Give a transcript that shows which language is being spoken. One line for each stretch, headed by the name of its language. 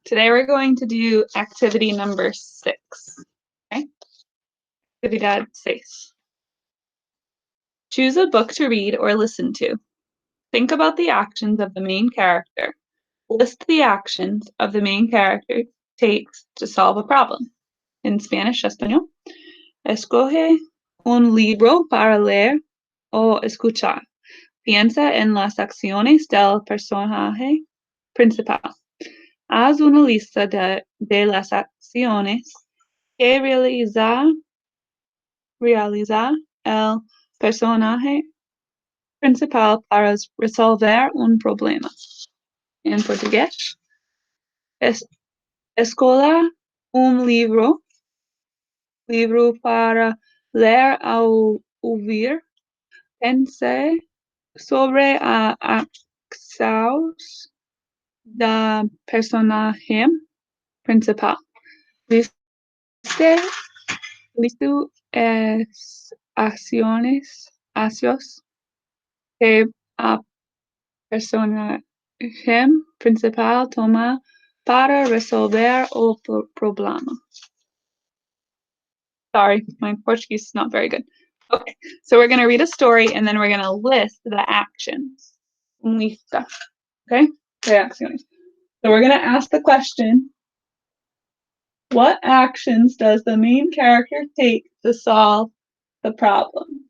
English: Today we're going to do activity number 6. Okay?
Spanish: Actividad 6.
English: Choose a book to read or listen to. Think about the actions of the main character. List the actions of the main character takes to solve a problem. In Spanish, español.
Spanish: Escoge un libro para leer o escuchar. Piensa en las acciones del personaje principal. Haz una lista de las acciones que realiza el personaje principal para resolver un problema. En portugués,
Portuguese: escola un libro para leer o oír. Pense sobre a acciones del personaje principal. Listo es acciones que a personaje principal toma para resolver el problema.
English: Sorry, my Portuguese is not very good. Okay, so we're going to read a story and then we're going to list the actions. Lista. Okay? Reacciones. So we're going to ask the question, what actions does the main character take to solve the problem?